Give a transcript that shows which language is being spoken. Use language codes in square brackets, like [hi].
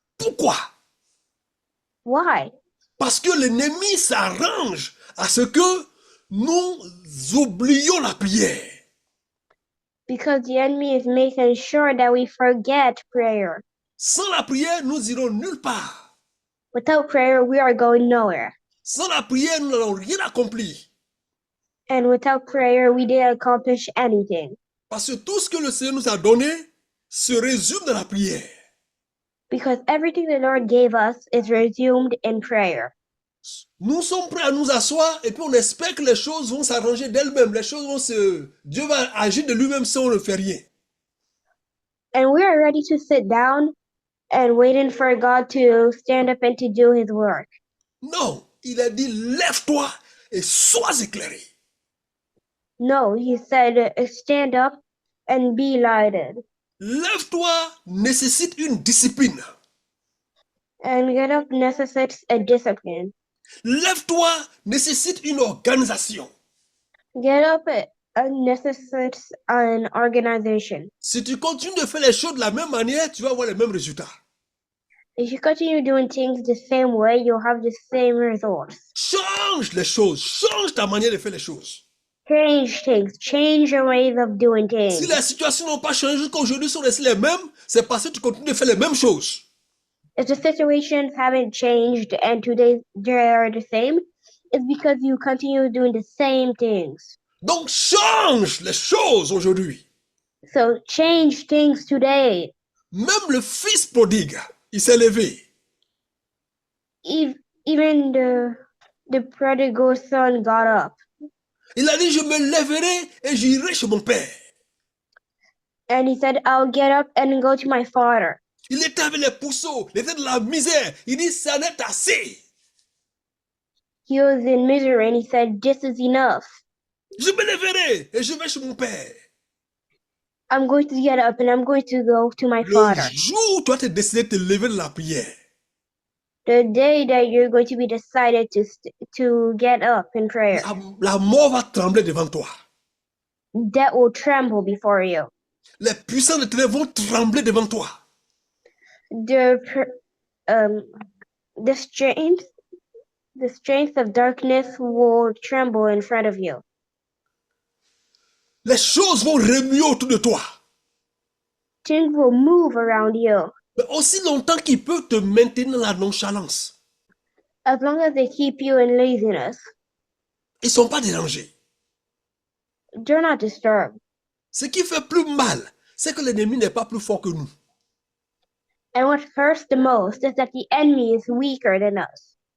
[fr] Pourquoi? [en] Why? [fr] Parce que l'ennemi s'arrange à ce que nous oublions la prière. [en] Because the enemy is making sure that we forget prayer. [fr] Sans la prière, nous irons nulle part. [en] Without prayer, we are going nowhere. [fr] Sans la prière, nous n'allons rien accomplir. [en] And without prayer, we didn't accomplish anything. [fr] Parce que tout ce que le Seigneur nous a donné se résume dans la prière. [en] Because everything the Lord gave us is resumed in prayer. [fr] Nous sommes prêts à nous asseoir et puis on espère que les choses vont s'arranger d'elles-mêmes. Les choses vont se... Dieu va agir de lui-même si on ne fait rien. [en] And we are ready to sit down and waiting for God to stand up and to do his work. [fr] Non, il a dit, lève-toi et sois éclairé. [en] No, he said, stand up and be lighted. [fr] Lève-toi nécessite une discipline. [en] And get up necessitates a discipline. [fr] Lève-toi nécessite une organisation. [en] Get up necessitates an organization. [fr] Si tu continues de faire les choses de la même manière, tu vas avoir les mêmes résultats. [en] If you continue doing things the same way, you'll have the same results. [fr] Change les choses, change ta manière de faire les choses. [en] Change things, change your ways of doing things. [fr] Si les situations n'ont pas changé jusqu'à aujourd'hui, sont restées les mêmes, c'est parce que tu continues de faire les mêmes choses. [en] If the situations haven't changed and today they are the same, it's because you continue doing the same things. [fr] Donc change les choses aujourd'hui. [en] So change things today. [fr] Même le fils prodigue, il s'est levé. [en] Even the prodigal son got up. [fr] Il a dit, je me lèverai et j'irai chez mon père. [en] And he said, I'll get up and go to my father. [fr] Il était avec les pourceaux, il était de la misère. Il dit, ça n'est assez. [en] He was in misery and he said, this is enough. [fr] Je me lèverai et je vais chez mon père. [en] I'm going to get up and I'm going to go to my [fr] Le [en] father. [fr] jour où tu as décidé de te lever de la prière, [en] The day that you're going to be decided to get up in prayer, [fr] la mort va trembler devant toi. [en] death will tremble before you. [fr] Les puissants de ténèbres vont trembler devant toi. [en] The strength of darkness will tremble in front of you. [fr] Les choses vont remuer autour de toi. [en] Things will move around you. [fr] Mais aussi longtemps qu'ils peuvent te maintenir dans la nonchalance. [en] As long as they keep you in laziness, [fr] Ils ne sont pas dérangés. [en] they're not disturbed. [fr] Ce qui fait plus mal, c'est que l'ennemi n'est pas plus fort que nous. [en] And what hurts the most is that the enemy is weaker than us.